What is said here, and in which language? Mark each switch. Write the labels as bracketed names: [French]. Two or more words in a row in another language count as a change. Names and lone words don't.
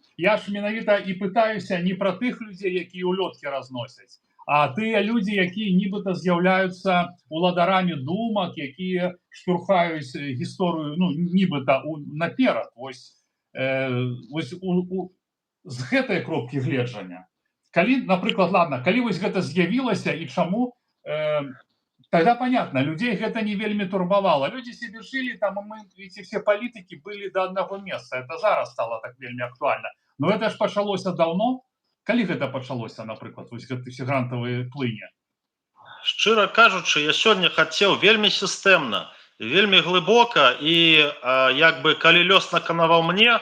[Belarusian] Я ж менавіта і пытаюся не пра тых людзей, якія ўлёткі разносяць, а тыя людзі, якія нібыта з'яўляюцца уладарамі думак, якія штурхаюць гісторыю, ну, нібыта наперад. Вось з гэтай кропкі гледжання. Калі, напрыклад, ладно, калі вось гэта з'явілася і чаму, [Russian] тогда понятно, [Belarusian] людей гэта не вельмі турбавала. [Russian] Люди себе жили, там, мы, эти все политики были до одного места. Это зараз стало так [Belarusian] вельмі актуальна. [Russian] Но это ж пачалося давно. [Belarusian] Калі гэта пачалося, напрыклад, вось гэты все грантавыя плыні? Шчыра кажучы, я сёння хацеў вельмі сістэмна, вельмі глыбока, і як бы калі лёс наканаваў мне,